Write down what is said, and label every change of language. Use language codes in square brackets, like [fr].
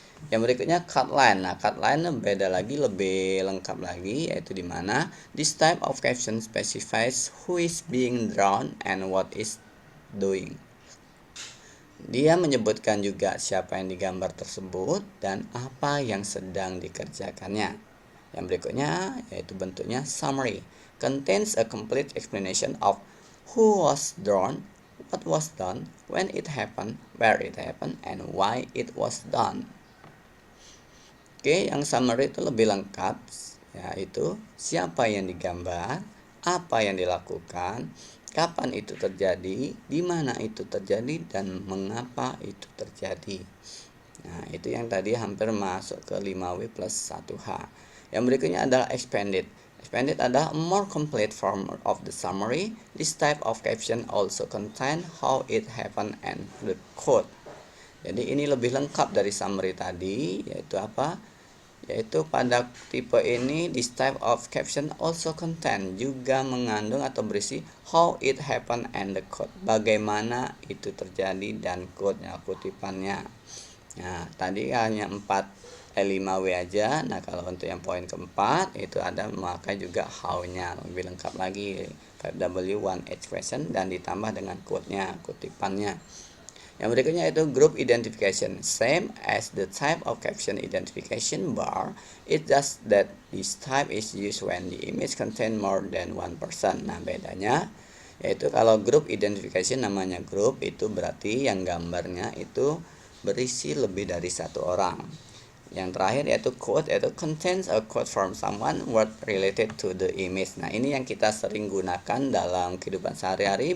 [id] Yang berikutnya cut line. Nah, cut line beda lagi, lebih lengkap lagi, yaitu di mana [en] this type of caption specifies who is being drawn and what is doing. [id] Dia menyebutkan juga siapa yang digambar tersebut dan apa yang sedang dikerjakannya. Yang berikutnya yaitu bentuknya summary. [en] Contains a complete explanation of who was drawn, what was done, when it happened, where it happened, and why it was done. [id] Oke, yang summary itu lebih lengkap, yaitu siapa yang digambar, apa yang dilakukan, kapan itu terjadi, di mana itu terjadi, dan mengapa itu terjadi. Nah, itu yang tadi hampir masuk ke 5W plus 1H. Yang berikutnya adalah expanded. [en] Expanded adalah a more complete form of the summary. This type of caption also contain how it happened and the quote. [id] Jadi ini lebih lengkap dari summary tadi, yaitu apa? Yaitu pada tipe ini [en] this type of caption also contain, [id] juga mengandung atau berisi [en] how it happened and the quote. [id] Bagaimana itu terjadi dan quote-nya, kutipannya. Nah, tadi hanya 5W aja. Nah, kalau untuk yang poin keempat itu ada memakai juga how-nya, lebih lengkap lagi 5W 1H question dan ditambah dengan quote-nya, kutipannya. Yang berikutnya itu group identification. [en] Same as the type of caption identification bar, it just that this type is used when the image contain more than one person. [id] Nah, bedanya yaitu kalau group identification namanya group, itu berarti yang gambarnya itu berisi lebih dari satu orang. Yang terakhir yaitu [en] quote, yaitu contains a quote from someone word related to the image. [id] Nah, ini yang kita sering gunakan dalam kehidupan sehari-hari.